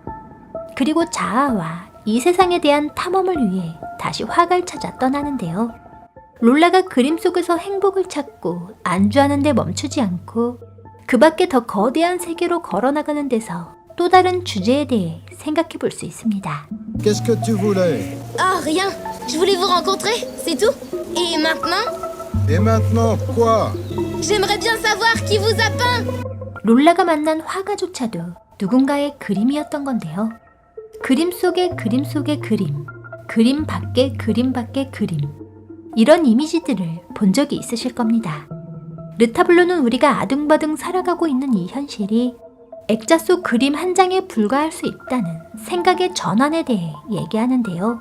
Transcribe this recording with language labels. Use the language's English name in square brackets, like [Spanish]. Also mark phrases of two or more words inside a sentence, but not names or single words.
[Korean] 그리고 자아와 이 세상에 대한 탐험을 위해 다시 화가를 찾아 떠나는데요. 롤라가 그림 속에서 행복을 찾고 안주하는 데 멈추지 않고 그 밖에 더 거대한 세계로 걸어나가는 데서 또 다른 주제에 대해 생각해 볼 수 있습니다. [French] Qu'est-ce que tu voulais? Ah, rien. Je voulais vous rencontrer, c'est tout. Et maintenant? Et maintenant, quoi? J'aimerais bien savoir qui vous a peint. [Korean] 롤라가 만난 화가조차도 누군가의 그림이었던 건데요. 그림 속의 그림 속의 그림, 그림 밖의 그림 밖의 그림. 이런 이미지들을 본 적이 있으실 겁니다. 르타블로는 우리가 아둥바둥 살아가고 있는 이 현실이 액자 속 그림 한 장에 불과할 수 있다는 생각의 전환에 대해 얘기하는데요.